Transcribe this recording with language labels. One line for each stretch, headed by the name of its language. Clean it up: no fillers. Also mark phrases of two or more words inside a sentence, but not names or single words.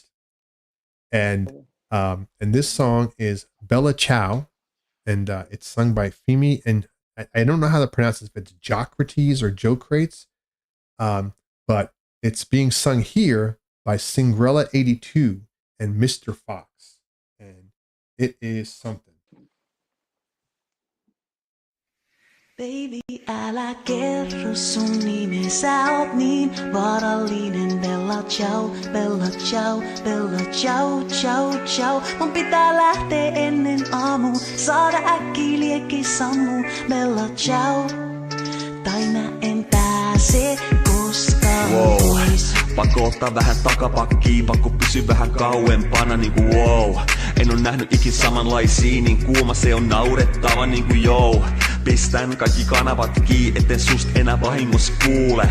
English: And this song is Bella Ciao, and it's sung by Femi, and I don't know how to pronounce this, if it's Jocrates or Jocrates, but it's being sung here by Singrella82 and Mr. Fox, and it is something.
Finnish: Baby, älä kerro sun nime, sä oot niin vaarallinen.
Italian: Bella ciao, bella ciao, bella ciao, ciao, ciao.
Finnish: Mun pitää lähteä ennen aamu, saada äkkiä liekki sammu.
Italian: Bella ciao,
Finnish: tai mä en pääse koskaan pois. Pakko ottaa vähän takapakkiin, pakko pysyä vähän kauempana niinku wow. En oo nähnyt ikin samanlaisia, niin kuuma se on naurettava niinku joo. Pistän kaikki kanavat kiinni, etten sust enää vahingossa kuule.